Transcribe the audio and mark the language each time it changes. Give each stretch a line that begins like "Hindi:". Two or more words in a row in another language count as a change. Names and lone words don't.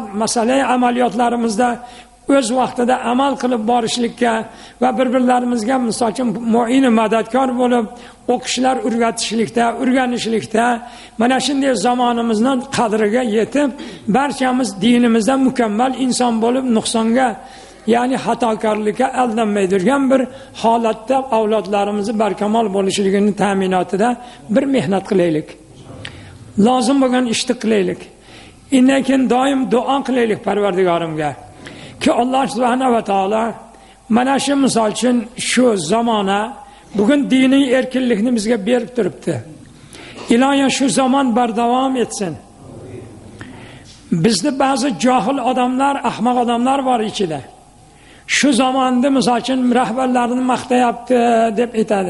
Uzbek: masalai amaliyotlarimizda o'z vaqtida amal qilib borishlikka va bir-birlarimizga misol uchun mu'in madadkor bo'lib o'qishlar o'rganishlikda mana shunday zamonimizning qadriga yetib, barchamiz dinimizda mukammal inson bo'lib nuqsonga, ya'ni xatokorlikka aldanmaydigan bir holatda avlodlarimizni barkamol bo'lishligining ta'minotida bir mehnat qilaylik. Lozim bo'lgan ishni qilaylik. Undan keyin doim duo qilaylik Parvardigorimga. Ki
Arabic: الله سبحانه وتعالى
Uzbek: mana shu misol uchun shu zamona bugun diniy erkinlikni bizga berib turibdi. Iloyo shu zamon bardavom etsin. Bizda ba'zi johil odamlar, ahmoq odamlar bor ichida. Shu zamonni misol uchun rahbarlarini maqtayapti deb aytadi.